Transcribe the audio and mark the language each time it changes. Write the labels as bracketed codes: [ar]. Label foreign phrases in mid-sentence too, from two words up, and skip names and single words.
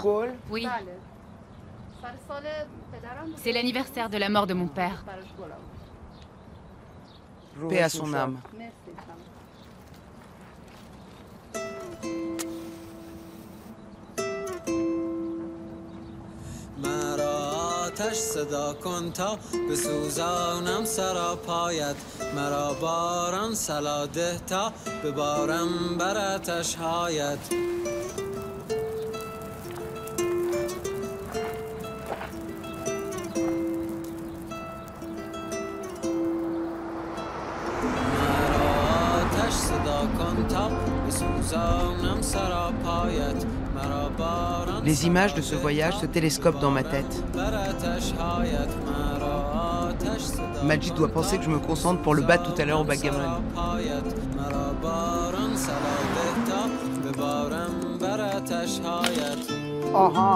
[fr] Oui. C'est l'anniversaire de la mort de mon père. Paix à son âme. [fa] آتش صدا کن تا بسوزانم سراپایت مرا باران صلا ده تا ببارم بر آتش هایت مرا آتش صدا کن تا بسوزانم سراپایت [fr] Les images de ce voyage se télescopent dans ma tête. Majid doit penser que je me concentre pour le battre tout à l'heure au backgammon. Aha.